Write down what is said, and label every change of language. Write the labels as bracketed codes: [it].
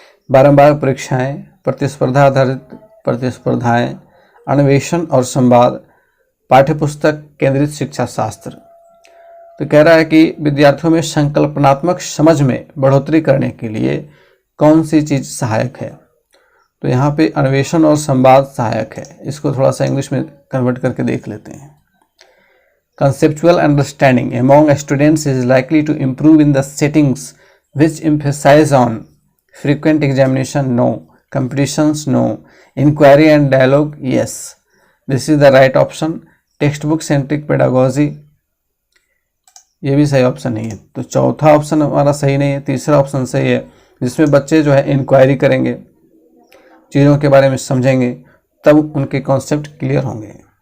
[hi] बारंबार परीक्षाएं, प्रतिस्पर्धा आधारित प्रतिस्पर्धाएं, अन्वेषण और संवाद, पाठ्यपुस्तक केंद्रित शिक्षा शास्त्र। तो कह रहा है कि विद्यार्थियों में संकल्पनात्मक समझ में बढ़ोतरी करने के लिए कौन सी चीज़ सहायक है। तो यहाँ पे अन्वेषण और संवाद सहायक है। इसको थोड़ा सा इंग्लिश में कन्वर्ट करके देख लेते हैं। [en] Conceptual understanding among students is likely to improve in the settings which emphasize on frequent examination, no. Competitions, no. Inquiry and dialogue, yes. This is the right option. Textbook centric pedagogy, [hi] ये भी सही option नहीं है। तो चौथा option हमारा सही नहीं है। तीसरा ऑप्शन सही है जिसमें बच्चे जो है इंक्वायरी करेंगे, चीज़ों के बारे में समझेंगे, तब उनके कॉन्सेप्ट क्लियर होंगे।